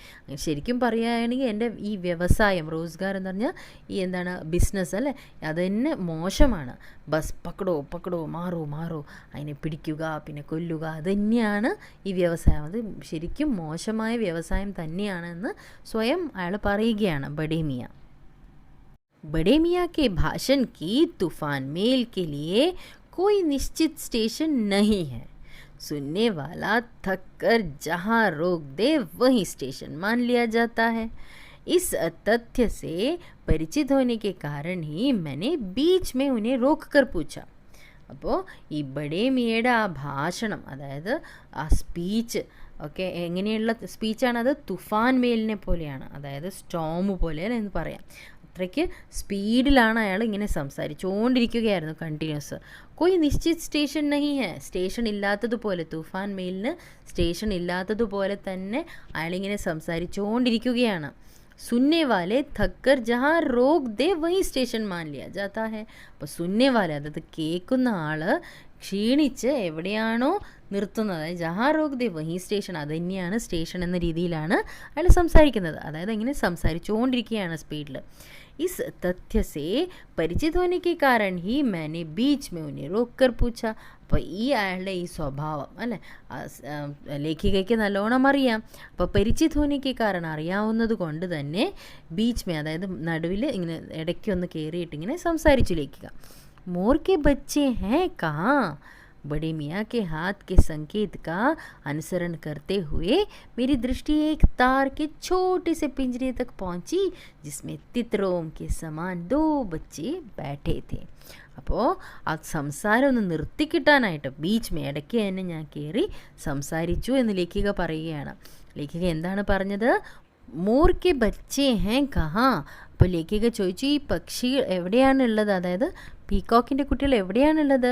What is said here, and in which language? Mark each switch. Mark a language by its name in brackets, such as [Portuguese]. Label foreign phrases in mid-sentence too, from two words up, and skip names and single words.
[Malayalam] ശരിക്കും പറയുകയാണെങ്കിൽ എൻ്റെ ഈ വ്യവസായം, റോസ്ഗാർ എന്ന് പറഞ്ഞാൽ ഈ ബിസിനസ് അല്ലേ, അത് തന്നെ മോശമാണ്. [Hindi] बस पकड़ो मारो [Malayalam] അതിനെ പിടിക്കുക പിന്നെ കൊല്ലുക, അത് തന്നെയാണ് ഈ വ്യവസായം. അത് ശരിക്കും മോശമായ വ്യവസായം തന്നെയാണെന്ന് സ്വയം അയാൾ പറയുകയാണ്. [Hindi] बड़े मियाँ के भाषण की तूफान मेल के लिए कोई निश्चित स्टेशन नहीं है. सुनने वाला थक कर जहाँ रोक दे वहीं स्टेशन मान लिया जाता है. इस तथ्य से परिचित होने के कारण ही मैंने बीच में उन्हें रोक कर पूछा. [Malayalam] അപ്പോൾ ഈ ബഡേ മിയയുടെ ആ ഭാഷണം, അതായത് ആ സ്പീച്ച് ഒക്കെ എങ്ങനെയുള്ള സ്പീച്ചാണത്? തുഫാൻ മേലിനെ പോലെയാണ്, അതായത് സ്റ്റോം പോലെ എന്ന് പറയാം. അത്രയ്ക്ക് സ്പീഡിലാണ് അയാൾ ഇങ്ങനെ സംസാരിച്ചുകൊണ്ടിരിക്കുകയായിരുന്നു കണ്ടിന്യൂസ്. [Hindi] कोई निश्चित സ്റ്റേഷൻ नहीं है. [Malayalam] സ്റ്റേഷൻ ഇല്ലാത്തതുപോലെ, തൂഫാൻ മെയിലിന് സ്റ്റേഷൻ ഇല്ലാത്തതുപോലെ തന്നെ അയാളിങ്ങനെ സംസാരിച്ചുകൊണ്ടിരിക്കുകയാണ്. [Hindi] सुनने वाले थक कर जहाँ रोक दे वहीं സ്റ്റേഷൻ मान लिया जाता है. [Malayalam] അപ്പോൾ [Hindi] सुनने वाला, [Malayalam] അതായത് കേൾക്കുന്ന ആള് ക്ഷീണിച്ച് എവിടെയാണോ നിർത്തുന്നത്, [Hindi] जहाँ रोक दे वहीं स्टेशन, [Malayalam] അത് തന്നെയാണ് സ്റ്റേഷൻ എന്ന രീതിയിലാണ് അയാൾ സംസാരിക്കുന്നത്. അതായത് ഇങ്ങനെ സംസാരിച്ചുകൊണ്ടിരിക്കുകയാണ് സ്പീഡിൽ. [Hindi] इस तथ्य से परिचित होने के कारण ही मैंने बीच में उन्हें रोक कर पूछा. [Malayalam] അപ്പോൾ ഈ അയാളുടെ ഈ സ്വഭാവം അല്ലേ ലേഖികയ്ക്ക് നല്ലോണം അറിയാം. അപ്പോൾ [Hindi] परिचित होने के [Malayalam] കാരണം അറിയാവുന്നത് കൊണ്ട് തന്നെ [Hindi] बीच में, [Malayalam] അതായത് നടുവിൽ ഇങ്ങനെ ഇടയ്ക്കൊന്ന് കയറിയിട്ട് ഇങ്ങനെ സംസാരിച്ചു ലേഖിക. [Hindi] मोर के बच्चे हैं कहाँ? बड़े मियाँ के हाथ के संकेत का अनुसरण करते हुए मेरी दृष्टि एक तार के छोटे से पिंजरे तक पहुंची जिसमें तितरों के समान 2 बच्चे बैठे थे. [Malayalam] അപ്പോൾ ആ സംസാരം ഒന്ന് നിർത്തിക്കിട്ടാനായിട്ട് [Hindi] बीच में [Malayalam] ഇടയ്ക്ക് തന്നെ ഞാൻ കയറി സംസാരിച്ചു എന്ന് ലേഖിക പറയുകയാണ്. ലേഖിക എന്താണ് പറഞ്ഞത്? [Hindi] मोर के बच्चे हैं कहाँ. [Malayalam] അപ്പോൾ ലേഖിക ചോദിച്ചു ഈ പക്ഷി എവിടെയാണുള്ളത്, അതായത് പീകോക്കിൻ്റെ കുട്ടികൾ എവിടെയാണുള്ളത്?